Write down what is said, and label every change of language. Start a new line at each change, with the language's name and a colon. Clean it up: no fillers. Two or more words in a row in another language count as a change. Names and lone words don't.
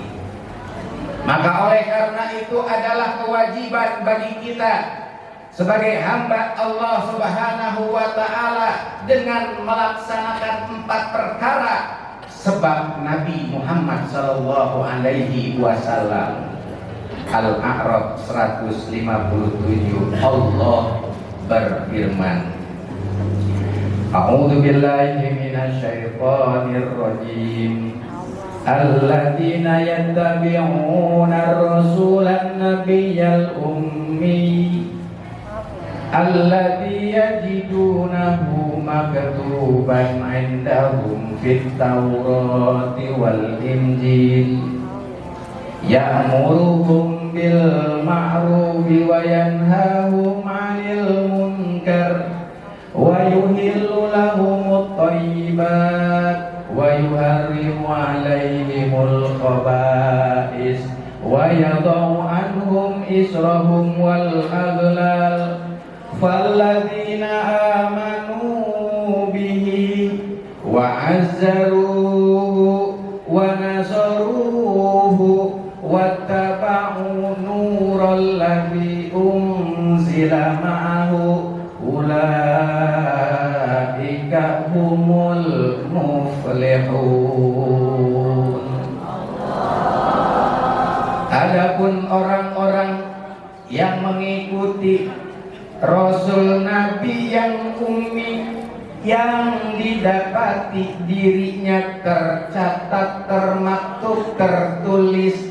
Indonesian: Maka oleh karena itu adalah kewajiban bagi kita sebagai hamba Allah
Arabic: سبحانه وتعالى
Indonesian: dengan melaksanakan 4 perkara, sebab Nabi Muhammad
Arabic: صلى الله عليه وسلم,
Indonesian: Al-A'raf 157, Allah berfirman,
Arabic: أعوذ بالله من الشيطان الرجيم. الذين يتبعون الرسول النبي الأمي الذي يجدونه مكتوبا عندهم في التوراة والإنجيل يأمرهم بالمعروف وينهاهم عن المنكر ويحل لهم الطيبات ويحرم عليهم الخبائث ويضع عنهم إصرهم والأغلال فالذين آمنوا به وعزروه ونصروه واتبعوا النور الذي أنزل معه أولئك هم المفلحون.
Indonesian: Adapun orang-orang yang mengikuti Rasul Nabi yang ummi, yang didapati dirinya tercatat, termaktub, tertulis